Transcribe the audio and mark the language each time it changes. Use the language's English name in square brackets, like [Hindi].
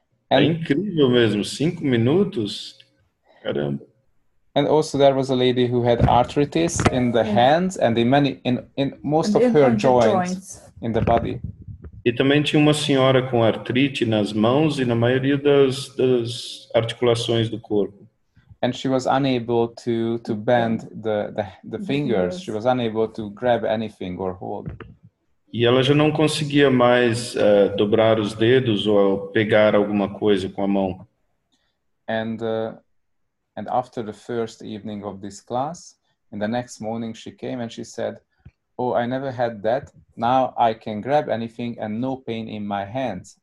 [Portuguese] É incrível mesmo, 5 minutos. Caramba. [English] And also there was a lady who had arthritis in the hands and in most of her joints in the body. [Portuguese] E também tinha uma senhora com artrite nas mãos e na maioria das articulações do corpo. [English] And she was unable to bend the fingers. She was unable to grab anything or hold. [Portuguese] E ela já não conseguia mais dobrar os dedos ou pegar alguma coisa com a mão. [English] And after the first evening of this class, in the next morning she came and she said, "Oh, I never had that. Now I can grab anything and no pain in my hands."